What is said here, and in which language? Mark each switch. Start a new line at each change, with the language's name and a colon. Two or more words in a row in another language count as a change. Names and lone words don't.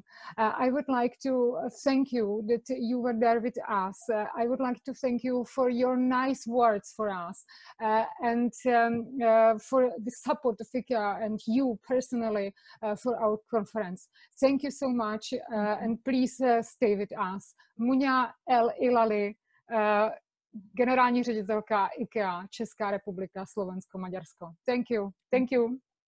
English: I would like to thank you that you were there with us. I would like to thank you for your nice words for us and for the support of IKEA and you personally for our conference. Thank you so much and please stay with us.
Czech: Mounia El Hilali, generální ředitelka IKEA, Česká republika, Slovensko, Maďarsko.
English: Thank you. Thank you.